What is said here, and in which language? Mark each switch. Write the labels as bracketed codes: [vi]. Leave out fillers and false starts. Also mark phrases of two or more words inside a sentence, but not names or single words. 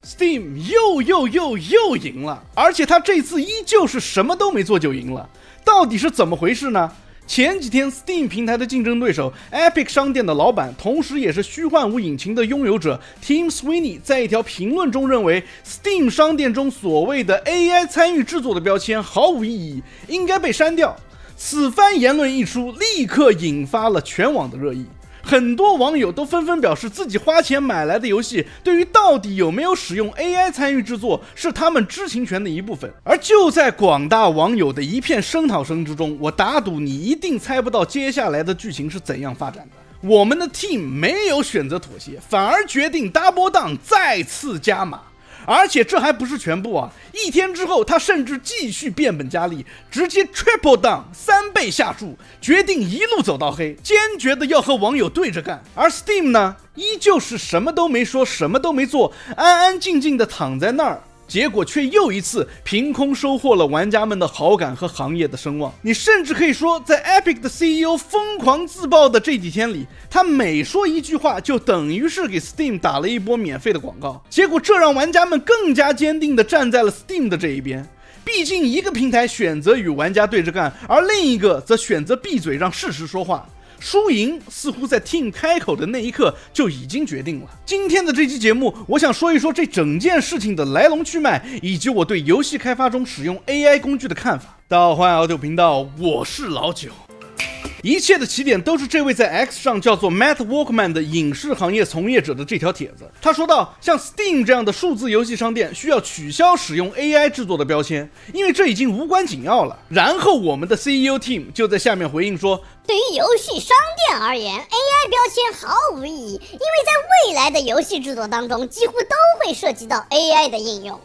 [zh] Steam 又贏了，而且他這次依舊是什麼都沒做就贏了，到底是怎麼回事呢？前幾天 Steam 平台的競爭對手 Epic 商店的老闆，同時也是虛幻五引擎的擁有者 Tim Sweeney 在一條評論中認為 Steam 商店中所謂的 AI 參與制作的標籤毫無意義，應該被刪掉。此番言論一出，立刻引發了全網的熱議。很多網友都紛紛表示，自己花錢買來的遊戲，對於到底有沒有使用 AI 參與制作，是他們知情權的一部分。而就在廣大網友的一片聲討聲之中，我打賭你一定猜不到接下來的劇情是怎樣發展的。我們的 team 沒有選擇妥協，反而決定 [en] double down [zh] 再次加碼。而且這還不是全部啊！一天之後，他甚至繼續變本加厲，直接 [en] triple down [zh] 3 倍下注，決定一路走到黑，堅決的要和網友對着幹。而 Steam 呢，依舊是什麼都沒說，什麼都沒做，安安靜靜的躺在那兒。結果卻又一次憑空收穫了玩家們的好感和行業的聲望。你甚至可以說，在 Epic 的 CEO 瘋狂自爆的這幾天裡，他每說一句話就等於是給 Steam 打了一波免費的廣告。結果這讓玩家們更加堅定地站在了 Steam 的這一邊。畢竟一個平台選擇與玩家對着幹，而另一個則選擇閉嘴讓事實說話。輸贏似乎在 Tim 開口的那一刻就已經決定了。今天的這期節目，我想說一說這整件事情的來龍去脈，以及我對遊戲開發中使用 AI 工具的看法。大家好，歡迎來到頻道，我是老九。一切的起點都是這位在 X 上叫做 Matt Walkman 的影視行業從業者的這條帖子。他說到，像 Steam 這樣的數字遊戲商店需要取消使用 AI 制作的標籤，因為這已經無關緊要了。然後我們的 CEO Tim 就在下面回應說，對於游戲商店而言 ，AI 標籤毫無意義，因為在未來的遊戲制作當中，幾乎都會涉及到 AI 的應用。